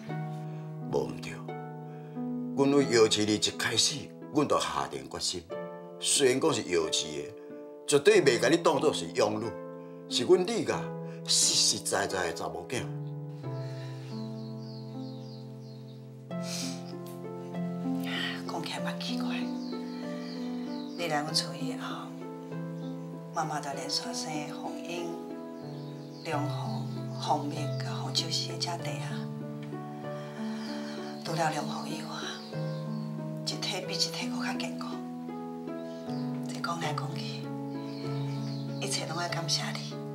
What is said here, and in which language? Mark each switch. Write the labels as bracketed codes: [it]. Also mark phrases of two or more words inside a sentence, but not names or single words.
[nan] 无毋对，阮为摇饲你一开始，阮就下定决心，虽然讲是摇饲的，绝对袂甲你当作是养女，是阮李家实实在在的查某囝。讲起来嘛奇怪，你来阮厝以后，妈妈就连续生红英、梁红、红蜜甲红秋实的这弟啊，除了梁红以外，一体比一体搁较健康。这讲来讲去，一切拢爱感谢你。